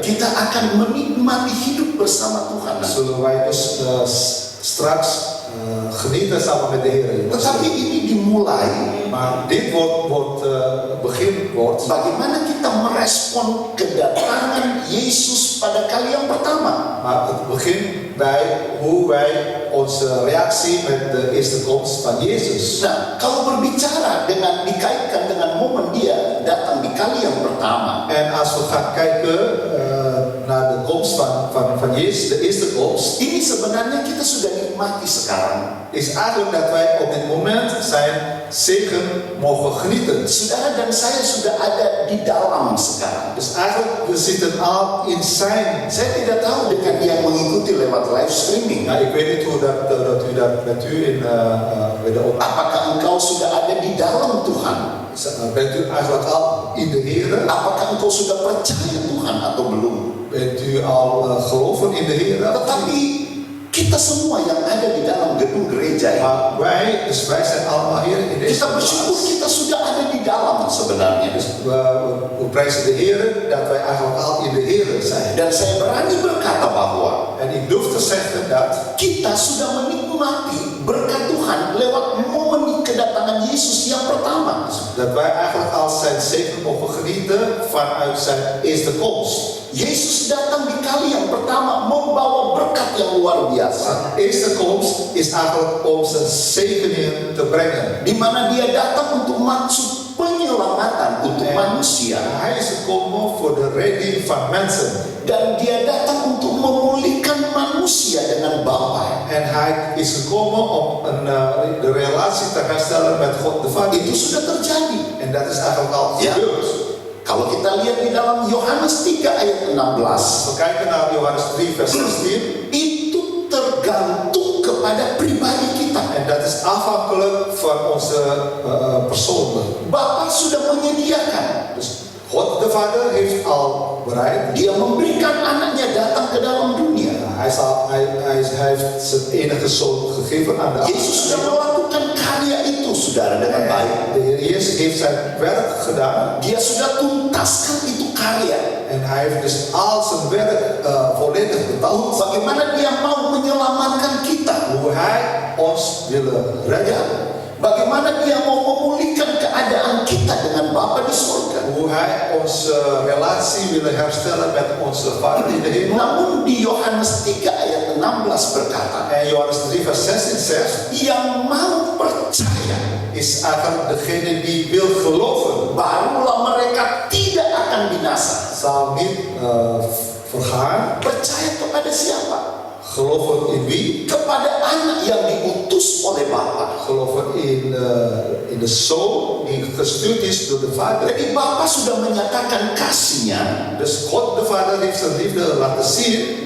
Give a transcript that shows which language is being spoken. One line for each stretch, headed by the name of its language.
Indonesian: kita akan menikmati hidup bersama Tuhan.
Dutch: Zullen wij dus straks genieten samen met de Heer.
Indonesian: Tetapi ini dimulai
Dutch: Maar dit begin wordt
Indonesian: bagaimana kita merespon kedatangan Yesus pada kali yang pertama.
Dutch: maar het begint bij hoe wij onze reactie met de eerste komst van Jezus.
Indonesian: Nah, kalau berbicara dikaitkan dengan momen dia datang di kali yang pertama,
Dutch: En als we gaan kijken naar de komst van Jezus, de eerste komst,
Indonesian: ini sebenarnya kita sudah nikmati sekarang.
Dutch: is eigenlijk dat wij op dit moment zijn zegen mogen genieten.
Indonesian: Saudara dan saya sudah ada di dalam sekarang.
Dutch: Dus eigenlijk, we zitten al in zijn.
Indonesian: Saya tidak tahu dengan yang mengikuti lewat live streaming.
Dutch: Nou, ik weet niet hoe dat u dat met u in de
Indonesian: Apakah engkau sudah ada di dalam Tuhan?
Dutch: bent u eigenlijk al in de Heer?
Indonesian: Apakah engkau sudah percaya Tuhan atau belum?
Dutch: Bent u al geloven in de Heer?
Indonesian: Tetapi kita semua yang ada di dalam gedung gereja ini,
Dutch: Maar wij zijn allemaal hier in deze
Indonesian: kita bersyukur
Dutch: plaats.
Indonesian: kita sudah ada di dalam sebenarnya.
Dutch: Dus we prijzen de Heer dat wij eigenlijk al in de Heer zijn.
Indonesian: Dan saya berani berkata bahwa
Dutch: En ik durf te zeggen dat
Indonesian: kita sudah menikmati berkat Tuhan lewat momen kedatangan Yesus yang pertama.
Dutch: dat wij eigenlijk al zijn zegen mogen genieten vanuit zijn eerste komst.
Indonesian: Yesus datang di kali yang pertama membawa berkat yang luar biasa.
Dutch: De eerste komst is eigenlijk om zijn zegeningen te brengen.
Indonesian: Di mana dia datang untuk maksud penyelamatan untuk manusia.
Dutch: Hij is gekomen voor de redding van mensen.
Indonesian: Dan dia datang untuk memulihkan manusia dengan Bapa.
Dutch: En hij is gekomen om de relatie te herstellen met God de Vader.
Indonesian: Itu sudah terjadi.
Dutch: En dat is eigenlijk al Ja. gebeurd.
Indonesian: Kalau kita lihat di dalam Yohanes 3 ayat 16,
Dutch: We kijken naar Johannes 3 vers 16.
Indonesian: itu tergantung kepada pribadi kita.
Dutch: En dat is afhankelijk van onze persoon.
Indonesian: Bapa sudah menyediakan.
Dutch: Dus God de Vader heeft al bereid.
Indonesian: Dia memberikan anaknya datang ke dalam dunia.
Dutch: Hij heeft zijn enige zoon gegeven aan de
Indonesian: Yesus sudah melakukan karya itu, saudara, dengan baik.
Dutch: De Heer Jezus heeft zijn werk gedaan.
Indonesian: Dia sudah tuntaskan itu karya.
Dutch: En hij heeft dus al zijn werk volledig betaald.
Indonesian: Bagaimana dia mau menyelamatkan kita.
Dutch: Hoe hij ons wil redden.
Indonesian: Bagaimana dia mau memulihkan keadaan kita dengan Bapa di surga.
Dutch: Hoe hij onze relatie wil herstellen met onze Vader in de hemel.
Indonesian: Namun di Yohanes 3 ayat 16 berkata,
Dutch: En Johannes 3 vers 16 zegt,
Indonesian: yang mau percaya,
Dutch: is eigenlijk degene die wil geloven,
Indonesian: barulah mereka tidak akan binasa.
Dutch: zal niet vergaan.
Indonesian: Percaya kepada siapa?
Dutch: Geloven in wie?
Indonesian: Kepada anak yang diutus oleh Bapa.
Dutch: Geloven in de Zoon die gestuurd is door de Vader.
Indonesian: Jadi Bapa sudah menyatakan kasihnya
Dutch: Dus God de Vader heeft zijn liefde laten zien